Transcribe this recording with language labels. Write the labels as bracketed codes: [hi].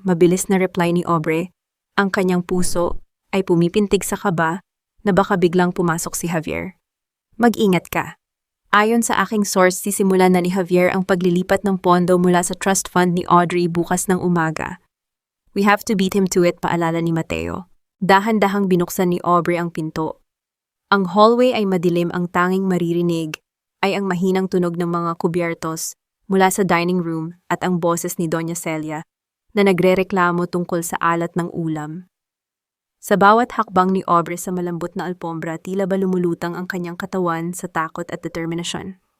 [tl] Mabilis na reply ni Aubrey. Ang kanyang puso ay pumipintig sa kaba na baka biglang pumasok si Javier. Mag-ingat ka. Ayon sa aking source, sisimulan na ni Javier ang paglilipat ng pondo mula sa trust fund ni Audrey bukas ng umaga. [en] We have to beat him to it, [tl] paalala ni Mateo. Dahan-dahang binuksan ni Aubrey ang pinto. Ang hallway ay madilim, ang tanging maririnig ay ang mahinang tunog ng mga kubyertos mula sa dining room at ang boses ni Doña Celia na nagrereklamo tungkol sa alat ng ulam. Sa bawat hakbang ni Aubrey sa malambot na alpombra, tila ba lumulutang ang kanyang katawan sa takot at determinasyon.